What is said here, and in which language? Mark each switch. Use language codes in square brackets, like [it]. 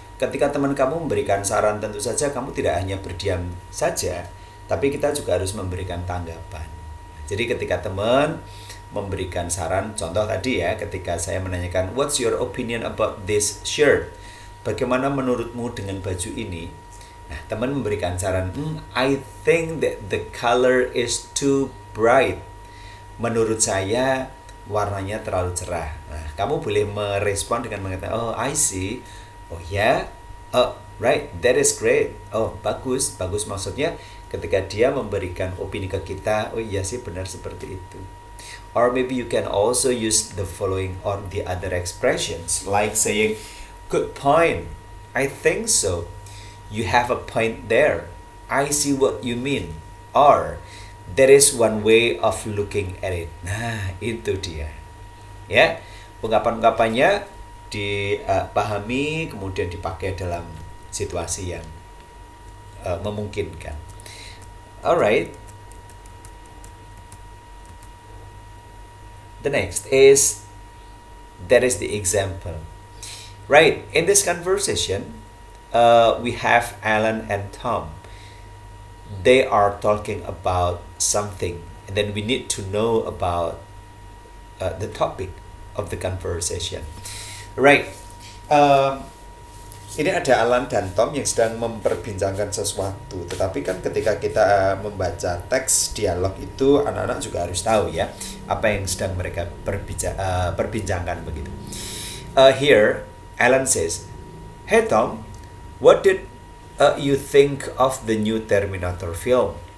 [id] Ketika teman kamu memberikan saran, tentu saja kamu tidak hanya berdiam saja, tapi kita juga harus memberikan tanggapan. Jadi ketika teman memberikan saran, contoh tadi ya, ketika saya menanyakan, [en] "What's your opinion about this shirt?" [id] Bagaimana menurutmu dengan baju ini? Nah, teman memberikan saran, [en] "I think that the color is too bright." [id] Menurut saya warnanya terlalu cerah. Nah, kamu boleh merespon dengan mengatakan, [en] "Oh, I see." "Oh ya, oh right, that is great." [id] "Oh, bagus." Maksudnya ketika dia memberikan opini ke kita, "Oh iya sih, benar seperti itu." [en] Or maybe you can also use the following or the other expressions, like saying, "Good point. I think so. You have a point there. I see what you mean." Or, "There is one way of looking at it." [id] Nah, itu dia. Ya, ungkapan-ungkapannya dipahami, kemudian dipakai dalam situasi yang memungkinkan. [en] Alright. The next is, that is the example. Right, in this conversation, we have Alan and Tom. They are talking about something, and then we need to know about the topic of the conversation. Right. [id] Ini ada Alan dan Tom yang sedang memperbincangkan sesuatu. Tetapi kan ketika kita membaca teks dialog itu, anak-anak juga harus tahu ya apa yang sedang mereka perbincangkan begitu. [en] Here, Alan says, "Hey Tom, what did you think of the new Terminator film?"